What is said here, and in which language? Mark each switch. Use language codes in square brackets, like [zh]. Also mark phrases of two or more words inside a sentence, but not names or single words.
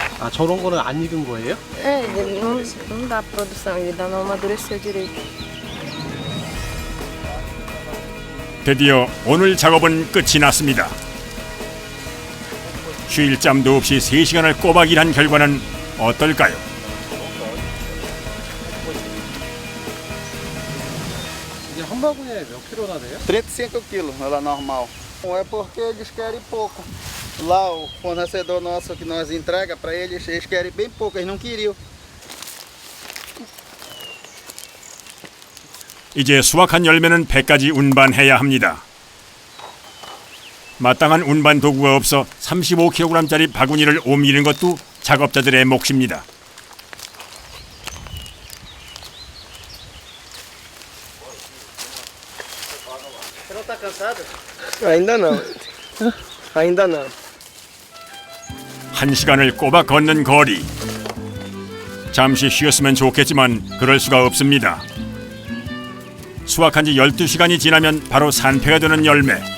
[ko] 저런 거는 안 익은 거예요? [pt] É, ele não dá produção, ele ainda não amadureceu direito. [ko] 드디어 오늘 작업은 끝이 났습니다. 쉴 짬도 없이 3시간을 꼬박 일한 결과는 어떨까요? 이게 한 바구니에 몇 킬로나 돼요? [pt] 35 quilos, ela normal. Não é porque eles querem pouco. Lá o fornecedor nosso que nós entrega para eles, eles querem bem pouco, eles não queriam. [ko] 이제 수확한 열매는 배까지 운반해야 합니다. 마땅한 운반 도구가 없어 35kg짜리 바구니를 옮기는 것도 작업자들의 몫입니다. [pt] Você não tá cansado? Ainda não. Ainda não. [ko] 1시간을 꼬박 걷는 거리. 잠시 쉬었으면 좋겠지만 그럴 수가 없습니다. 수확한 지 12시간이 지나면 바로 산패가 되는 열매.